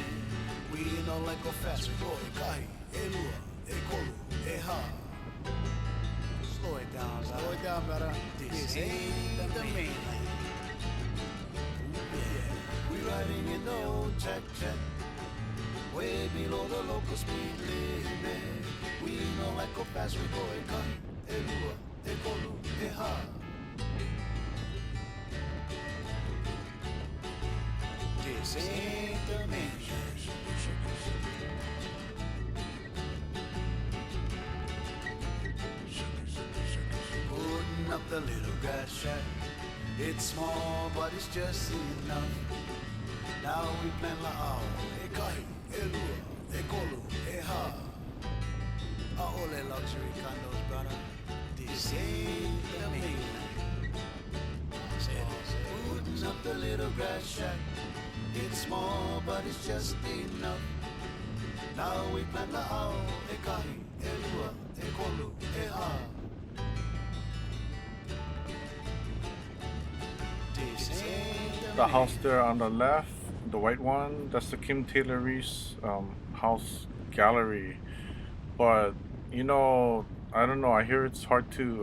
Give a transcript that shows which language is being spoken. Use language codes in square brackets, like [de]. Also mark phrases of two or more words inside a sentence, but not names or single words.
[en] We don't like go fast, we go [haw] e kahi, e lua, e kolu, e ha. [en] Slow it down, brother. This ain't the mainland. Yeah, we riding in the old jack, way below the local speed limit. We don't like go fast, we go [haw] e kahi, e lua, e kolu, e ha. [en] This ain't the mainland. Putting up the little grass shack. It's small, but it's just enough. Now we plan [haw] la'au, e kahi, e lua, e kolu, e ha. [en] Hauula luxury condos, brother. This ain't the mainland. Putting up the little grass shack. It's small, but it's just enough. Now we plan [haw] la'au, e kahi, e lua, e kolu, e ha. [en] This ain't The house there on the left, the white one, that's the Kim Taylor Reese house gallery. But you know, I don't know. I hear it's hard to.